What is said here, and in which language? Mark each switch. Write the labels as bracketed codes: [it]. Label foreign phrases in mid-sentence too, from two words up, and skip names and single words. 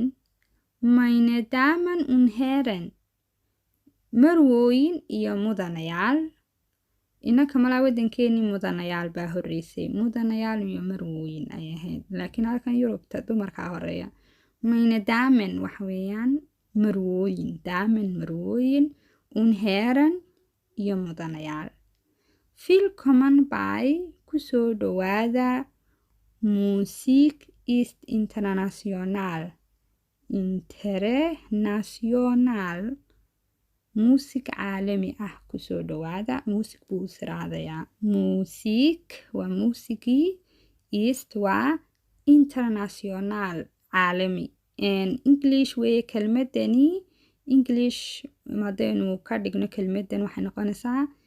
[de] Meine Damen und Herren. [so] Marwooyin iyo mudanayaal. Inaka malaa wadankeeni mudanayaal baa horeysay. Mudanayaal iyo marwooyin ay ahayd, laakiin halkan Yurubta dumarkaa horeeya. [de] Meine Damen [so] waxa weeyaan marwooyin. Damen marwooyin, [de] und Herren [so] iyo mudanayaal. [de] Willkommen bei [so] kusoo dhawaada [de] Musik ist international. [so] muusig caalami ah kusoo dhawaada muusig buu israadayaa muusig waa muusigii ist waa international caalami english weye kelmadani english madaynu ka dhigno kelmadan waxay noqonaysaa